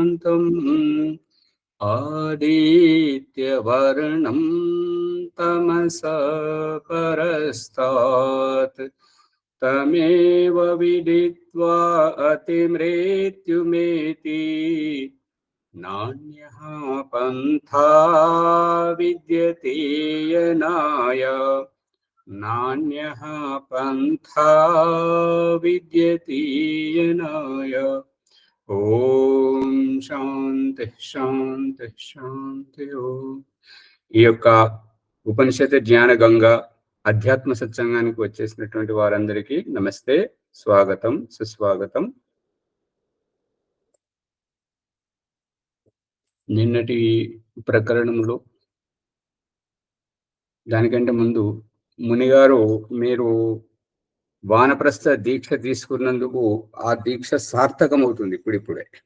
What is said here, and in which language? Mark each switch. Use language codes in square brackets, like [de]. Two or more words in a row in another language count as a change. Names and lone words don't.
[sa] आदित्यवर्णं तमसा परस्तात् तमेव विदित्वा अतिमृत्युमेति नान्यः पन्था विद्यते यनाय नान्यः पन्था विद्यते यनाय। ఓం శాంతి శాంతి శాంతి ఓం. [te] ఈ యొక్క ఉపనిషత్ జ్ఞాన గంగ అధ్యాత్మ సత్సంగానికి వచ్చేసినటువంటి వారందరికీ నమస్తే, స్వాగతం, సుస్వాగతం. నిన్నటి ప్రకరణంలో దానికంటే ముందు మునిగారు మీరు వానప్రస్థ దీక్ష తీసుకున్నందుకు ఆ దీక్ష సార్థకమవుతుంది ఇప్పుడిప్పుడే.